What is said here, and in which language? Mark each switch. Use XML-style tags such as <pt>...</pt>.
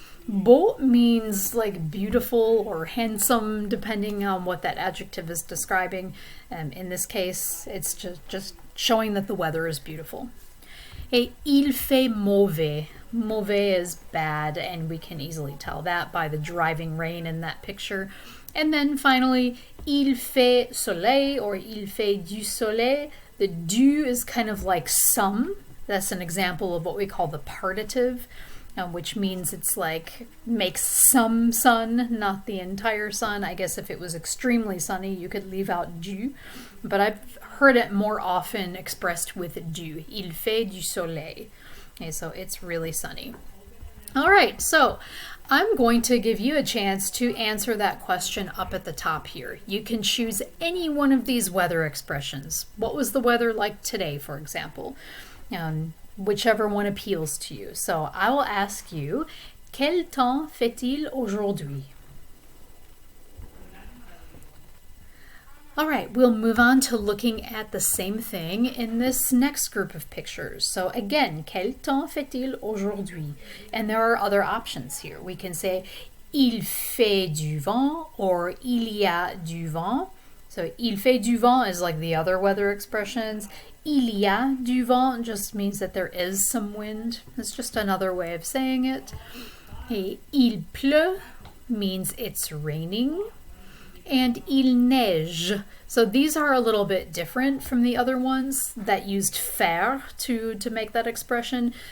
<en>Beau means like beautiful or handsome, depending on what that adjective is describing. In this case, it's just showing that the weather is beautiful.</en> <fr>Et il fait mauvais.</fr> <en>Mauvais is bad, and we can easily tell that by the driving rain in that picture. And then finally,</en> <fr>il fait soleil</fr> <en>or</en> <fr>il fait du soleil.</fr> <en>The du is kind of like some. That's an example of what we call the partitive, which means it's like makes some sun, not the entire sun. I guess if it was extremely sunny, you could leave out du, but I've heard it more often expressed with du.</en> <fr>Il fait du soleil.</fr> <en>Okay, so it's really sunny. All right, so I'm going to give you a chance to answer that question up at the top here. You can choose any one of these weather expressions. What was the weather like today, for example? Whichever one appeals to you. So I will ask you,</en> <fr>quel temps fait-il aujourd'hui?</fr> <en>All right, we'll move on to looking at the same thing in this next group of pictures. So again,</en> <fr>quel temps fait-il aujourd'hui?</fr> <en>And there are other options here. We can say</en> <fr>il fait du vent</fr> <en>or</en> <fr>il y a du vent.</fr> <en>So</en> <fr>il fait du vent</fr> <en>is like the other weather expressions.</en> <fr>Il y a du vent</fr> <en>just means that there is some wind. It's just another way of saying it.</en> <fr>Et il pleut</fr> <en>means it's raining. And</en> <fr>il neige.</fr> <en>So these are a little bit different from the other ones that used faire to make that expression.</en>